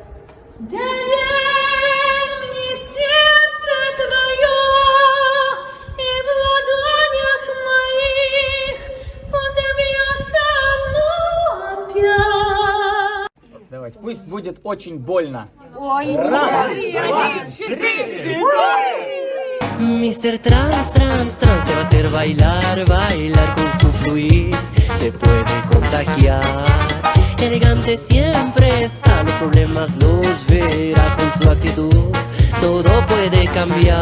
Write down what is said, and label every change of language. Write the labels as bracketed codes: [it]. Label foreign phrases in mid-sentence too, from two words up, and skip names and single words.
[ru] Доверь мне сердце твое, и в ладонях моих пусть бьется оно опять. делать. Пусть будет очень больно. Ой, Раз, два, четыре. [es] Mr. Trans, trans, trans te va a hacer bailar, bailar con su fluir, te puede contagiar. Elegante siempre está, los problemas los verá con su actitud, todo puede cambiar.